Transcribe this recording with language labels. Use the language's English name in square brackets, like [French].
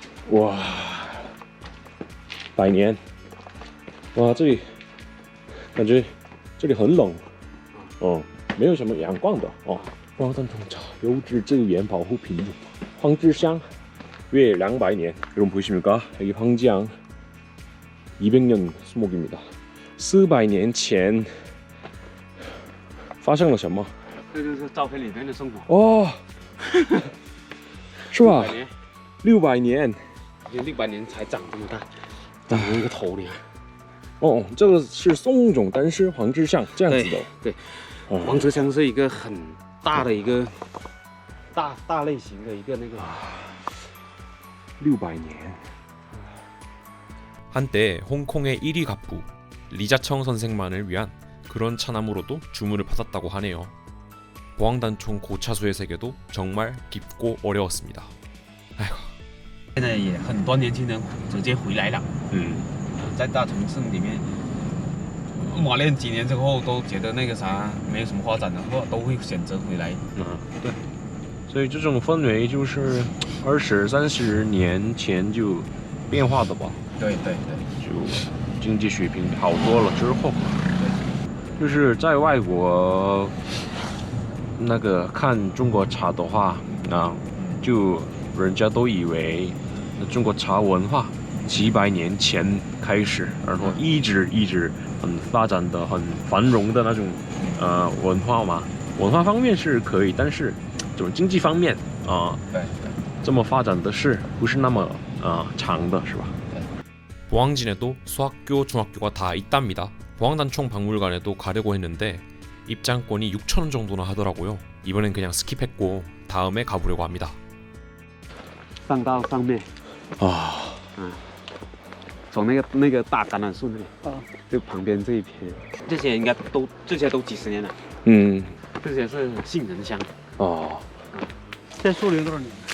[Chinese] 哇，100年，哇，这里感觉。这里很冷，没有什么阳光的黄山种茶优质自然保护品种황지향 [Korean] 왜200년 여러분 보이십니까? 여기 황지향 200년 수목입니다. [Chinese] 400年前发生了什么？这就是照片里面的生活是吧？600年，600年才长这么大，长成一个头里。这个是宋种，但是황지향这样子的。对，황지향是一个很大的一个大类型的一个那个。 [Korean] 600년. 한때 홍콩의 1위 갑부 리자청 선생만을 위한 그런 차나무로도 주문을 받았다고 하네요. 보황단총 고차수의 세계도 정말 깊고 어려웠습니다. 아이고. [Chinese] 现在也很多年轻人直接回来了。在大城市里面磨练几年之后，都觉得那个啥没有什么发展的话，都会选择回来。对。所以这种氛围就是20、30年前就变化的吧。对。就经济水平好多了之后，就是在外国那个看中国茶的话就人家都以为中国茶文化几百年前开始，然后一直很发展的很繁荣的那种文化嘛。文化方面是可以，但是这种经济方面对，这么发展的是不是那么长的，是吧？ [Korean] 보황진에도 수학교, 중학교가 다 있답니다. 보황단총 박물관에도 가려고 했는데 입장권이 6,000원 정도나 하더라고요. 이번엔 그냥 스킵했고 다음에 가보려고 합니다. [Chinese] 上到上面从那个大橄榄树那里就旁边这一片，这些应该这些都几十年了。这些是杏仁香。这树龄多少年？